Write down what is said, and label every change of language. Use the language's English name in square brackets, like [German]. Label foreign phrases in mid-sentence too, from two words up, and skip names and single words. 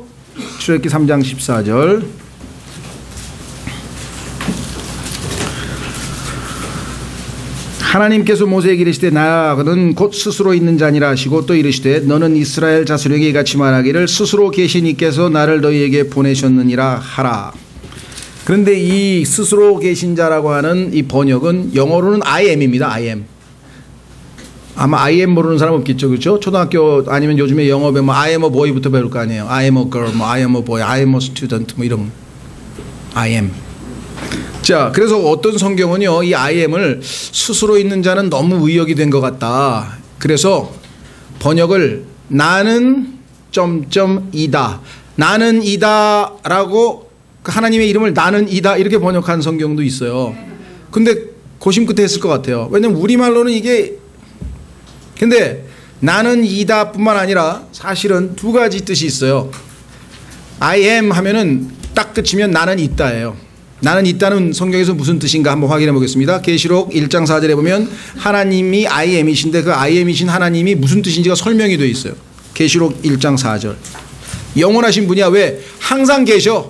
[Korean] 출애굽기 3장 14절 하나님께서 모세에게 이르시되 나는 곧 스스로 있는 자니라 하시고 또 이르시되 너는 이스라엘 자손에게 이같이 말하기를 스스로 계신 이께서 나를 너희에게 보내셨느니라 하라. 그런데 이 스스로 계신 자라고 하는 이 번역은 영어로는 [English] I am [Korean] 입니다. [English] I am. [Korean] 아마 [English] I am [Korean] 모르는 사람 없겠죠. 그렇죠? 초등학교 아니면 요즘에 영어 배우면 [English] I am a boy [Korean] 부터 배울 거 아니에요. [English] I am a girl, 뭐 I am a boy, I am a student [Korean] 뭐 이런 [English] I am. [Korean] 자, 그래서 어떤 성경은요, 이 [English] I am [Korean] 을 스스로 있는 자는 너무 의역이 된 것 같다. 그래서 번역을 나는 이다. 나는 이다라고 하나님의 이름을 나는 이다 이렇게 번역한 성경도 있어요. 근데 고심 끝에 했을 것 같아요. 왜냐면 우리말로는 이게 근데 나는 이다 뿐만 아니라 사실은 두 가지 뜻이 있어요. [English] I am [Korean] 하면은 딱 끝이면 나는 있다예요. 나는 있다는 성경에서 무슨 뜻인가 한번 확인해 보겠습니다. 계시록 1장 4절에 보면 하나님이 [English] I am [Korean] 이신데 그 [English] I am [Korean] 이신 하나님이 무슨 뜻인지가 설명이 되어 있어요. 계시록 1장 4절. 영원하신 분이야. 왜? 항상 계셔.